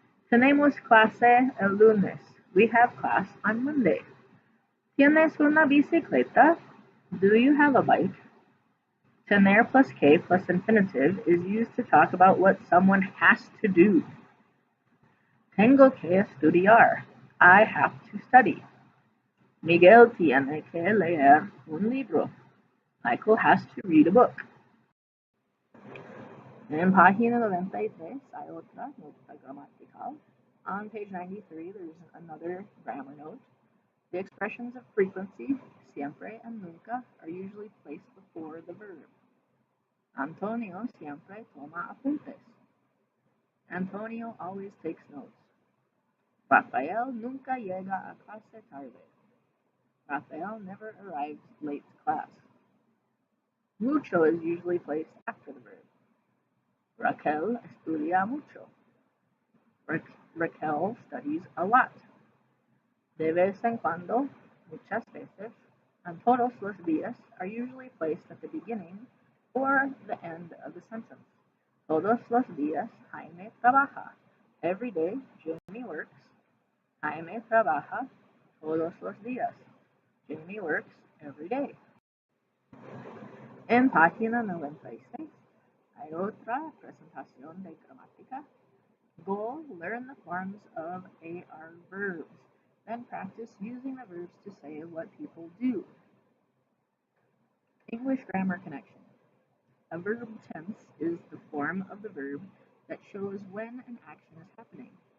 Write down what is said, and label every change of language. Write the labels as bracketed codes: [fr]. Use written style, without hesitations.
[es] Tenemos clase el lunes. [en] We have class on Monday. [es] ¿Tienes una bicicleta? [en] Do you have a bike? Tener plus que plus infinitive is used to talk about what someone has to do. [es] Tengo que estudiar. [en] I have to study. [es] Miguel tiene que leer un libro. [en] Michael has to read a book. [es] En página 93 hay otra nota gramatical. [en] On page 93, there's another grammar note. The expressions of frequency, siempre and nunca, are usually placed before the verb. [es] Antonio siempre toma apuntes. [en] Antonio always takes notes. [es] Rafael nunca llega a clase tarde. [en] Rafael never arrives late to class. Mucho is usually placed after the verb. [es] Raquel estudia mucho. [en] Raquel studies a lot. De vez en cuando, muchas veces, and todos los días are usually placed at the beginning or the end of the sentence. [es] Todos los días, Jaime trabaja. [en] Every day, Jamie works. [es] Jaime trabaja todos los días. [en] Jamie works every day. [es] En página 96, hay otra presentación de gramática. [en] Goal: learn the forms of AR verbs. Then practice using the verbs to say what people do. English grammar connection. A verb tense is the form of the verb that shows when an action is happening.